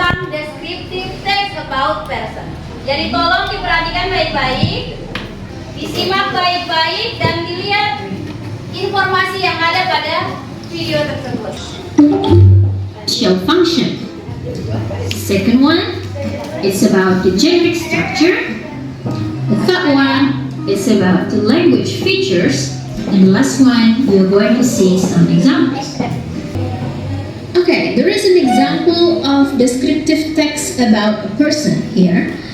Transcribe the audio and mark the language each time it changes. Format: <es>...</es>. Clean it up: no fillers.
<en>descriptive text about person.</en> <id>Jadi tolong diperhatikan baik-baik, disimak baik-baik, dan dilihat informasi yang ada pada video tersebut.</id> <en>Shell function. Second one, it's about the generic structure. The third one is about the language features. And the last one, you're going to see some examples. Okay, there is an example of descriptive text about a person here.</en>